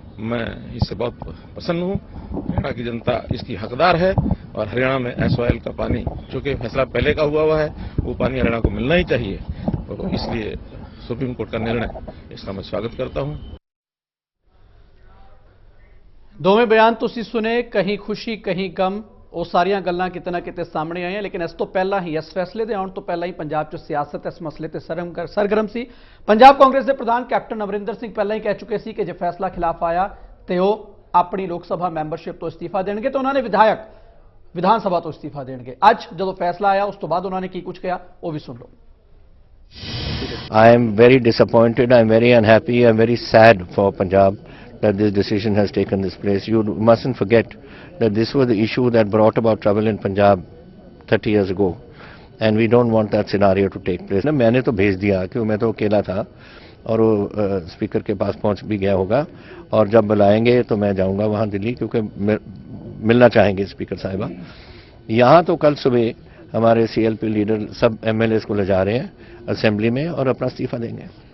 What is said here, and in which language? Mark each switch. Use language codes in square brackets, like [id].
[hi] मैं इससे बहुत प्रसन्न हूं। हरियाणा की जनता इसकी हकदार है और हरियाणा में एसवाईएल का पानी, चूंकि फैसला पहले का हुआ है, वो पानी हरियाणा को मिलना ही चाहिए, तो इसलिए सुप्रीम कोर्ट का निर्णय, इसका मैं स्वागत करता हूं। [pa] दोवें बयान तुसीं सुने, कहीं खुशी कहीं गम, ਉਹ ਸਾਰੀਆਂ ਗੱਲਾਂ ਕਿਤੇ ਨਾ ਕਿਤੇ ਸਾਹਮਣੇ ਆਈਆਂ। ਲੇਕਿਨ ਇਸ ਤੋਂ ਪਹਿਲਾਂ ਹੀ, ਇਸ ਫੈਸਲੇ ਦੇ ਆਉਣ ਤੋਂ ਪਹਿਲਾਂ ਹੀ ਪੰਜਾਬ 'ਚ ਸਿਆਸਤ ਇਸ ਮਸਲੇ ਤੇ ਸਰਗਰਮ ਸੀ। ਪੰਜਾਬ ਕਾਂਗਰਸ ਦੇ ਪ੍ਰਧਾਨ ਕੈਪਟਨ ਅਮਰਿੰਦਰ ਸਿੰਘ ਪਹਿਲਾਂ ਹੀ ਕਹਿ ਚੁੱਕੇ ਸੀ ਕਿ ਜੇ ਫੈਸਲਾ ਖਿਲਾਫ ਆਇਆ ਤੇ ਉਹ ਆਪਣੀ ਲੋਕ ਸਭਾ ਮੈਂਬਰਸ਼ਿਪ ਤੋਂ ਅਸਤੀਫਾ ਦੇਣਗੇ ਤੇ ਉਹਨਾਂ ਨੇ ਵਿਧਾਨ ਸਭਾ ਤੋਂ ਅਸਤੀਫਾ ਦੇਣਗੇ। ਅੱਜ ਜਦੋਂ ਫੈਸਲਾ ਆਇਆ ਉਸ ਤੋਂ ਬਾਅਦ ਉਹਨਾਂ ਨੇ ਕੀ ਕੁਝ ਕਿਹਾ ਉਹ ਵੀ ਸੁਣ ਲਓ। [en] I am very disappointed, I am very unhappy, I am very sad for Punjab that this decision has taken this place. You mustn't forget that this was the issue that brought about trouble in Punjab 30 years ago, and we don't want that scenario to take place. [hi] ना मैंने तो भेज दिया क्योंकि मैं तो अकेला था और वो स्पीकर के पास पहुंच भी गया होगा, और जब बुलाएंगे तो मैं जाऊंगा वहां दिल्ली, क्योंकि मिलना चाहेंगे स्पीकर साहिबा। यहाँ तो कल सुबह हमारे CLP लीडर सब MLAs को ले जा रहे हैं असेंबली में और अपना इस्तीफा देंगे।